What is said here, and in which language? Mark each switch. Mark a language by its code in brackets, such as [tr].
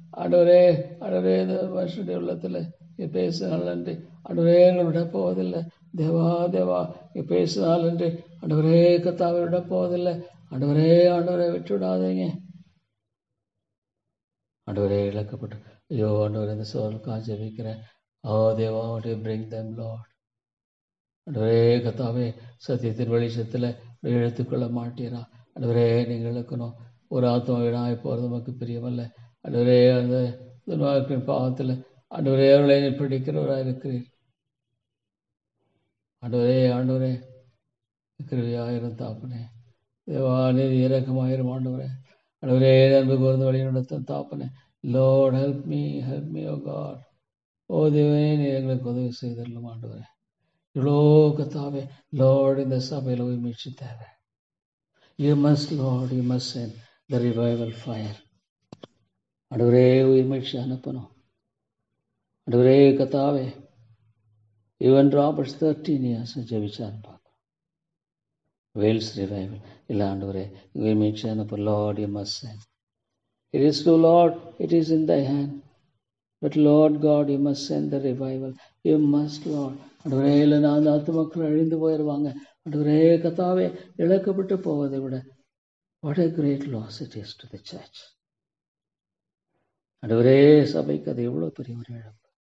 [ta] ஆண்டவரே இந்த வருஷத்துடைய உள்ளத்தில் பேசினால் நன்றி. ஆண்டவரே, விட போவதில்லை. தேவா பேசினால் நன்றி. ஆண்டவரே கர்த்தாவை விட போவதில்லை. ஆண்டவரே விட்டு விடாதீங்க. ஆண்டவரே இழக்கப்பட்டு ஐயோ ஆண்டவரே, இந்த சோழலுக்காக ஜெபிக்கிறேன். [en] தேவா, bring them Lord. [ta] ஆண்டவரே கர்த்தாவே, சத்தியத்தின் வெளிச்சத்தில் இழுத்துக்கொள்ள மாட்டீரா. ஆண்டவரே, நீங்கள் இழக்கணும். ஒரு ஆத்மா வீணாய் போகிறது நமக்கு பிரியமல்ல. ஆண்டவரே, அந்த துன்மார்க்கின் பாவத்தில் ஆண்டவரே, அவர்களை பிடிக்கிறவராக இருக்கிறீர். ஆண்டவரே கிருபையாயிரும் தாப்பனே. தேவா, நீதி இரக்கமாயிரும். ஆண்டவரே அன்பு கூர்ந்து வழி நடத்தும் தாப்பனே. லார்ட் ஹெல்ப் மீ ஓ காட். ஓ தேவனே, நீ எங்களுக்கு உதவி செய்தரலும். ஆண்டவரே, இவ்வளோ கர்த்தாவே, லார்ட் இந்த சபையில் போய் மீட்சி தேவை. [en] You must send the revival fire. [ta] ஆண்டவரே, உயிர் மீட்சி அனுப்பணும். ஆண்டவரே கர்த்தாவே, ஈவன் ராபர்ட்ஸ் 13 years ஜெபிச்சான்னு பார்க்குறோம். வேல்ஸ் ரிவைவல் இல்லை. ஆண்டவரே, உயிர் மீட்சி அனுப்ப. [en] Lord you must send. It is true, Lord, it is in thy hand. But Lord God, you must send the revival. You must, Lord. [ta] ஆண்டவரே, இல்லை நான் ஆத்துமக்கள் அழிந்து போயிடுவாங்க. ஆண்டவரே கர்த்தாவே, இழக்கப்பட்டு போவதை விட [en] what a great loss it is to the church. [ta] ஆண்டவரே, சபைக்கு அது எவ்வளோ பெரிய ஒரு இழப்பு.